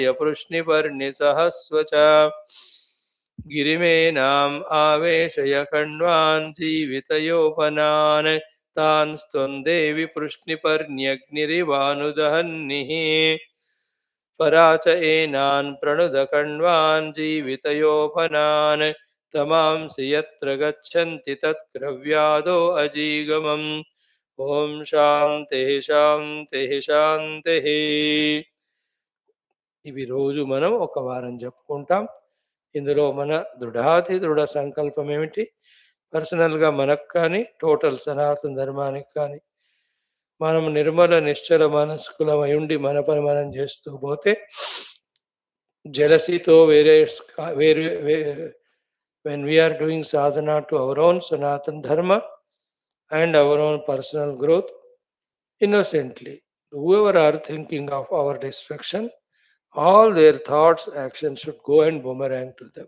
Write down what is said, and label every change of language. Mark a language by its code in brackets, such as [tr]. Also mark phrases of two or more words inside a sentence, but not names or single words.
[sa] पृश्निपर्णिसहस्व च गिरिमेनाम् आवेशय कण्वान् जीवितयोपनान् तान् स्त्वं देवि पृश्निपर्ण्यग्निरिवानुदहन्निः परा च एनान् प्रणुदकण्वान् जीवितयोपनान् तमांसि यत्र गच्छन्ति तत्क्रव्यादो अजीगमम् ఓం శాంతి శాంతి శాంతి. [te] ఇవి రోజు మనం ఒక వారం చెప్పుకుంటాం. ఇందులో మన దృఢాతి దృఢ సంకల్పం ఏమిటి? పర్సనల్గా మనకు కానీ టోటల్ సనాతన ధర్మానికి కానీ మనం నిర్మల నిశ్చల మనస్కులమై ఉండి మన పని మనం చేస్తూ పోతే జలసితో వేరే [en] when we are doing sadhana to our own Sanatana Dharma and our own personal growth, innocently, whoever are thinking of our destruction, all their thoughts, actions should go and boomerang to them.